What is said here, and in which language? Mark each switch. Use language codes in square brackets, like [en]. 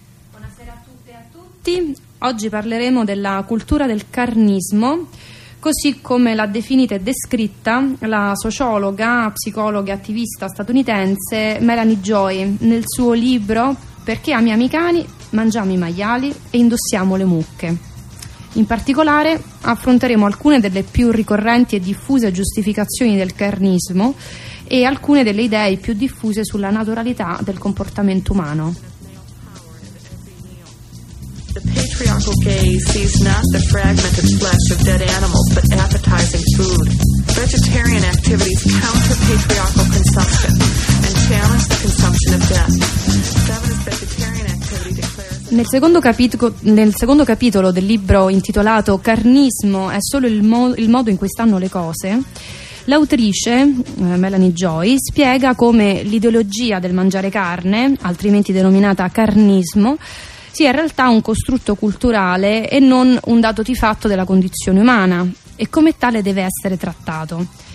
[it] Buonasera a tutte e a tutti. Oggi parleremo della cultura del carnismo, così come l'ha definita e descritta la sociologa, psicologa e attivista statunitense Melanie Joy nel suo libro Perché amiamo i cani, mangiamo i maiali e indossiamo le mucche. In particolare affronteremo alcune delle più ricorrenti e diffuse giustificazioni del carnismo e alcune delle idee più diffuse sulla naturalità del comportamento umano. [en] The patriarchal gaze sees not the fragmented flesh of dead animals, but appetizing food. Vegetarian activities counter patriarchal consumption and challenge the consumption of death. Feminist vegetarian activity declares. [it] Nel secondo capitolo del libro intitolato Carnismo è solo il modo in cui stanno le cose, l'autrice, Melanie Joy, spiega come l'ideologia del mangiare carne, altrimenti denominata carnismo, sì, in realtà un costrutto culturale e non un dato di fatto della condizione umana, e come tale deve essere trattato.